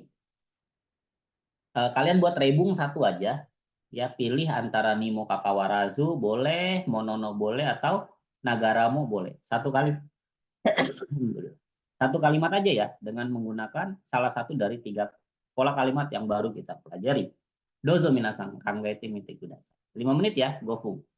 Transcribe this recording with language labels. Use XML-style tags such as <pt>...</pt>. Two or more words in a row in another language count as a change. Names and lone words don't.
<id>Kalian buat rebung satu aja. Ya, pilih antara</id> <ja>にもかかわらず</ja> <id>boleh, Monono boleh, atau Nagaramo boleh. Satu kalimat aja ya, dengan menggunakan salah satu dari 3 pola kalimat yang baru kita pelajari.</id> <ja>どうぞ皆さん、考えてみてください.</ja> <id>5 menit ya, gofung.</id>